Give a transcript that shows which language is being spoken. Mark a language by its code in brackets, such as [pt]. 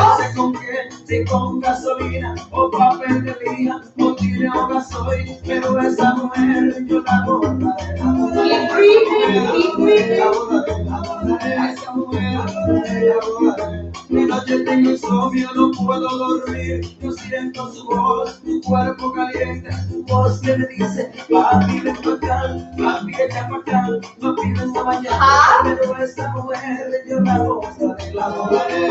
[es] No sé con qué, si con gasolina o papel de lija o tire o gasoil, pero esa mujer yo la abordaré. [en] Keep breathing, keep breathing. [es] A esa mujer la abordaré. Mi noche tengo insomnio, no puedo dormir. Yo siento su voz, tu cuerpo caliente, tu voz que me dice, papi ven pa' acá, papi echa pa' acá, papi ven a bañar. Pero esa mujer yo la abordaré, la abordaré.